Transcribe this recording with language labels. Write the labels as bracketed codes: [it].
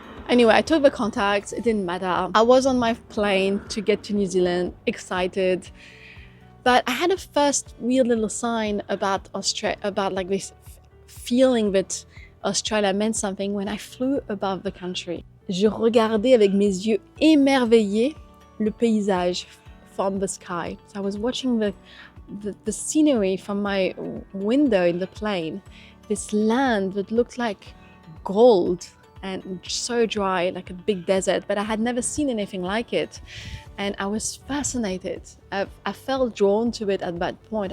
[en] Anyway, I took the contacts. It didn't matter. I was on my plane to get to New Zealand, excited. But I had a first weird little sign about like this feeling that Australia meant something when I flew above the country. [fr] Je regardais avec mes yeux émerveillés le paysage [en] from the sky. So I was watching the scenery from my window in the plane. This land that looked like gold and so dry, like a big desert, but I had never seen anything like it. And I was fascinated. I felt drawn to it at that point.